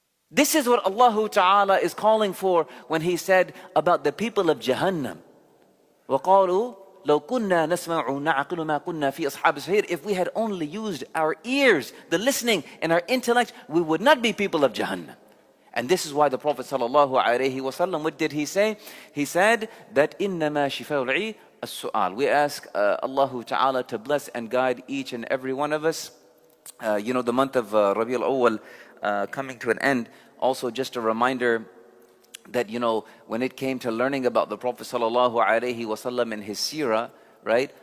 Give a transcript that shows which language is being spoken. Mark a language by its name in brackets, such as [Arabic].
[English] This is what Allah Ta'ala is calling for when He said about the people of Jahannam. [Arabic] وَقَالُوا لَوْ كُنَّا نَسْمَعُ نَعْقِلُ مَا كُنَّا فِي أَصْحَابِ السَّعِيرِ. [English] If we had only used our ears, the listening, and our intellect, we would not be people of Jahannam. And this is why the Prophet ﷺ, what did he say? He said that [Arabic] إِنَّمَا شِفَاءُ الْعِي السُّؤَالِ. [English] We ask Allah Ta'ala to bless and guide each and every one of us. The month of Rabi al-Awwal coming to an end. Also just a reminder that, when it came to learning about the Prophet ﷺ and his seerah, right?